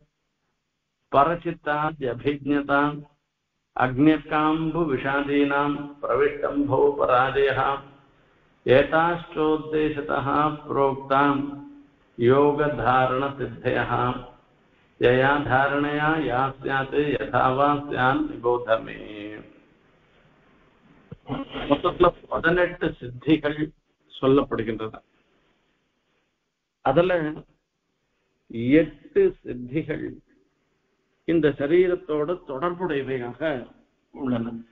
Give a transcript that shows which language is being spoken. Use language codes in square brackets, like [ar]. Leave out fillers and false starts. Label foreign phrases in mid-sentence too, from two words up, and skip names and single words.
[sa] परचित्ताद्यभिज्ञता अग्निकाम्बुविषादीनां प्रविष्टम्भो पराजयः एताश्चोद्देशतः प्रोक्तां योगधारणसिद्धयः यया धारणया या स्यात् यथा वा स्यान् निबोध मे. [ta] மொத்தத்தில் 18 சித்திகள் சொல்லப்படுகின்றன. அதுல 8 சித்திகள் இந்த சரீரத்தோட தொடர்புடையவையாக உள்ளன.